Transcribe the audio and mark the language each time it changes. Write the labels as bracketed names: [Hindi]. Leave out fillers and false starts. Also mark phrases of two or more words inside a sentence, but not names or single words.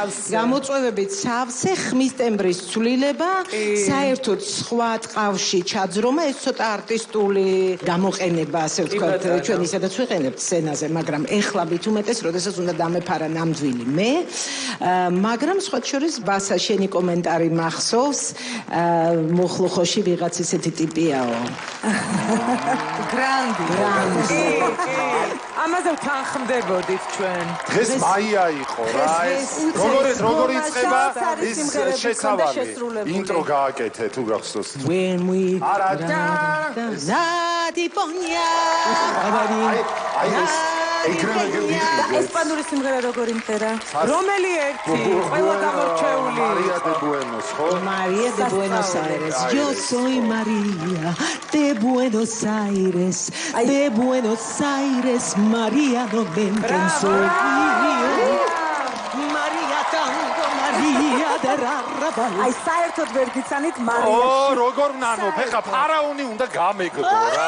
[Georgian] გამოწვევებით სავსე, ხმის ტემბრის ცვლილება, საერთოდ სხვა ტყავში ჩაძრომა, ეს ცოტა არტისტული გამოყენება, ასე ვთქვათ, ჩვენ ისედაც ვიყენებთ სცენაზე, მაგრამ ეხლა მით უმეტეს, როდესაც უნდა დამეფარა ნამდვილი მე, მაგრამ სხვა შორის ბასა შენი კომენტარი მახსოვს, მუხლუხოში ვიღაც ისეთი ტიპიაო. გრანდი. ამაზე ვთანხმდებოდით ჩვენ. დღეს მაია იყო რა ეს. როგორ იწყება ის შესავალი. ინტრო გააკეთე თუ გახსოვს. [English] When we [Georgian] არა ეგრევე გიგია. ესპანური სიმღერა როგორი მღერა? რომელი ერთი? ყველა გამორჩეული. მარია [Spanish] de Buenos, [Georgian] ხო? [Spanish] María de Buenos Aires. Yo soy María de Buenos Aires. De Buenos Aires, María no ven quién soy. María tango, María de Arrabal. [Georgian] აი საერთოდ ვერ გიცანით მარია. როგორ ნანო, ფეხა ფარაონი უნდა გამეგდო რა.